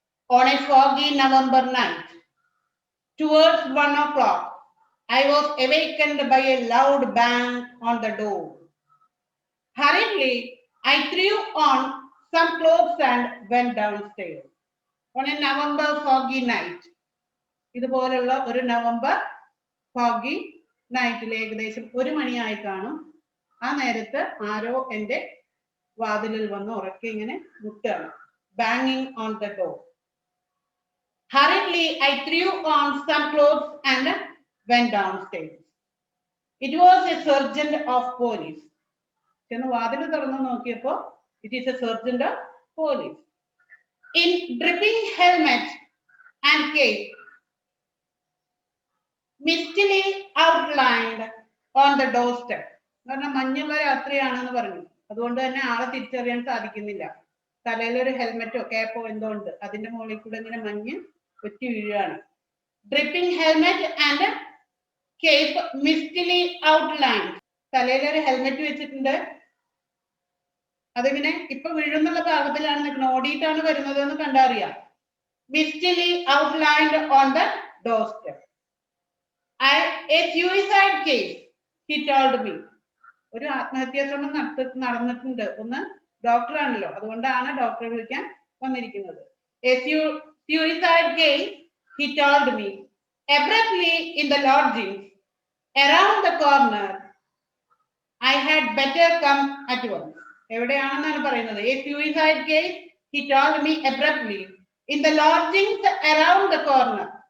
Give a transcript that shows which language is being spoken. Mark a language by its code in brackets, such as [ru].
[en] On a foggy November night, towards 1 o'clock, I was awakened by a loud bang on the door. Hurriedly, I threw on some clothes and went downstairs. On a November foggy night, [ml] ഇതുപോലുള്ള ഒരു November [en] foggy [ml] നൈറ്റിൽ ഏകദേശം 1 മണിയായി കാണും. ആ നേരത്ത് ആരോ എന്റെ വാതിലിൽ വന്ന് ഉറക്കെ ഇങ്ങനെ മുട്ടുകയാണ്. [en] ബാങ്ങിങ് on the door. Hurriedly, I threw on some clothes and went downstairs. It was a sergeant of police. [ml] ചെന്ന് വാതിൽ തുറന്നു നോക്കിയപ്പോ [en] it is a sergeant of police in dripping helmet and cape, mistily outlined on the doorstep. [ml] കാരണം മഞ്ഞുള്ള രാത്രിയാണെന്ന് പറഞ്ഞു, അതുകൊണ്ട് തന്നെ ആളെ തിരിച്ചറിയാൻ സാധിക്കുന്നില്ല. തലയിൽ ഒരു ഹെൽമെറ്റോ ക്യാപ്പോ എന്തോ ഉണ്ട്, അതിന്റെ മുകളിൽ കൂടെ ഇങ്ങനെ മഞ്ഞ് ഒറ്റി വീഴുകയാണ്. [en] Dripping helmet and cape mistily outline. [ml] തലയിൽ ഒരു ഹെൽമെറ്റ് വെച്ചിട്ടുണ്ട്, അതിങ്ങനെ ഇപ്പൊ വീഴുന്നുള്ള ഭാഗത്തിലാണ് നിൽക്കുന്നത്, ഓടിയിട്ടാണ് വരുന്നത് എന്ന് കണ്ടറിയാം. [en] Mistily outlined on the door step. A suicide case, he told me. [ml] ഒരു ആത്മഹത്യാ ശ്രമം നടന്നിട്ടുണ്ട്. ഒന്ന് ഡോക്ടറാണല്ലോ, അതുകൊണ്ടാണ് ഡോക്ടറെ വിളിക്കാൻ വന്നിരിക്കുന്നത്. [en] A suicide case, he told me. Abruptly in the lodgings around the corner, I had better come at once. [ml] എവിടെയാണെന്നാണ് പറയുന്നത്. [en] A suicide case, he told me abruptly in the lodgings around the corner.